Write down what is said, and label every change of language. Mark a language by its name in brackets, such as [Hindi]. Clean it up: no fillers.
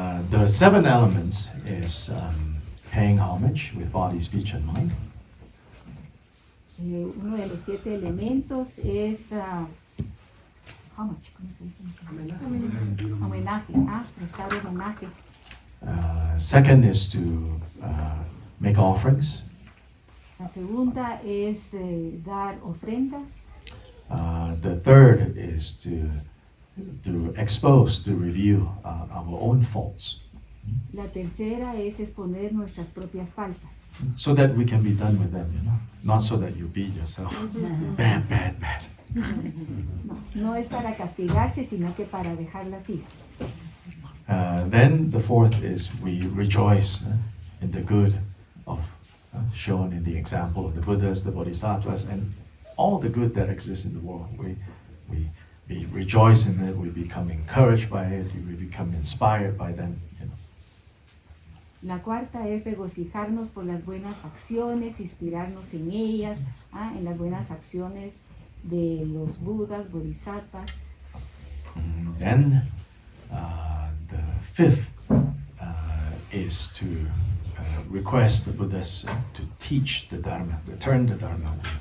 [English] The 7 elements is paying homage with body, speech, and mind. [Spanish] Uno de los 7 elementos es homage, ¿cómo se dice? Homenaje, prestar homenaje. [English] Second is to make offerings. [Spanish] La segunda es dar ofrendas. [English] The third is to expose, to review our own faults. [Spanish] La tercera es exponer nuestras propias faltas. [English] So that we can be done with them, not so that you beat yourself. Bad, bad, bad. [Spanish] No es para castigarse, sino que para dejarlas ir. [English] Then the fourth is we rejoice in the good of shown in the example of the Buddhas, the Bodhisattvas, and all the good that exists in the world. We rejoice in it, we become encouraged by it, we become inspired by them. [Spanish] La cuarta es regocijarnos por las buenas acciones, inspirarnos en ellas, en las buenas acciones de los Budas, Bodhisattvas. [English] Then the fifth is to request the Buddhas to teach the Dharma, return the Dharma.